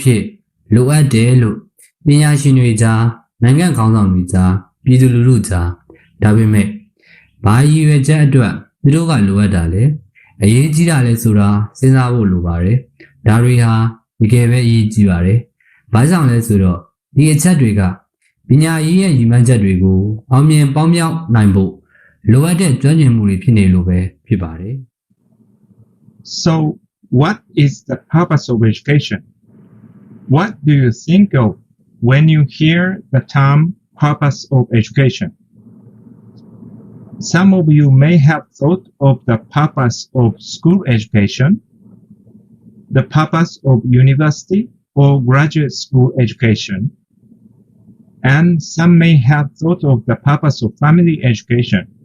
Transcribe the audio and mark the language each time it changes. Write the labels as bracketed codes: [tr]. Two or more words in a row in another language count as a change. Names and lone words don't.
[my] ဖြစ်လိုအပ်တယ်လို့ပညာရှင်တွေကြားနိုင်ငံခေါင်းဆောင်တွေကြားပြည်သူလူထုကြားဒါပေမဲ့ဘာရည်ရွယ်ချက်အတွက်သူတို့ကလိုအပ်တာလဲအရေးကြီးတာလဲဆိုတာစဉ်းစားဖို့လိုပါတယ်ဒါတွေဟာတကယ်ပဲအရေးကြီးပါတယ်ဘာကြောင့်လဲဆိုတော့ဒီအချက်တွေကပညာရေးရဲ့ရည်မှန်းချက်တွေကိုအောင်မြင်ပေါင်းမြောက်နိုင်ဖို့လိုအပ်တဲ့ကျွမ်းကျင်မှုတွေဖြစ်နေလို့ပဲဖြစ်ပါတယ် [en] So, what is the purpose of education? What do you think of when you hear the term purpose of education? Some of you may have thought of the purpose of school education, the purpose of university or graduate school education, and some may have thought of the purpose of family education.